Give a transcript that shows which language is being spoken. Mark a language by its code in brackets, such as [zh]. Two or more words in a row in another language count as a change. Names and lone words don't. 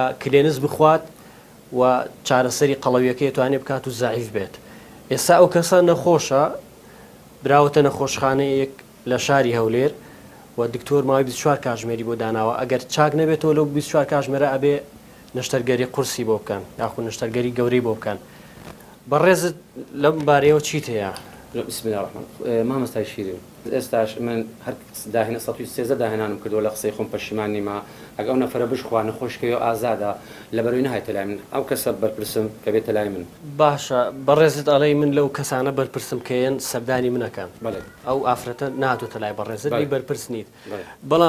[ckb] کلێنس بخوات و چارەسەری قەڵەویەکەی توانێت بکات و زعیف بێت ئێستا ئەو کەسە نەخۆشە براوەتە نەخۆشخانەیەک لە شاری هەولێر و دکتۆر ماوەی 24 کاتژمێری بۆ داناوە ئەگەر چاک نەبێتەوە لەو 24 کاتژمێرە ئەبێ نەشتەرگەری قورسی بۆ بکەن یاخو نەشتەرگەری گەورەی بۆ بکەن بەڕێزت لەم بارەیەوە چیت هەیە؟ [ar] بسم الله الرحمن [ckb] مامۆستای شیرین ئێستاش من هەر داهێنە 13 داهێنانم کردووە لە قسەی خۆم پەشیمان نیمە ئەگە ئەو نەفرە بشخوا نەخۆشکەوە ئازادە لەبەرەوەی نەهاتە لای من ئەو کەسە بەرپرسم کە بێتە لای من باشە بەڕێزت ئەڵێ من لەو کەسانە بەرپرسم کەیەن سەردانی منەکەن ئەو ئافرەتە ناتۆتە لای بەڕێزت لی بەرپرس نیت بەڵام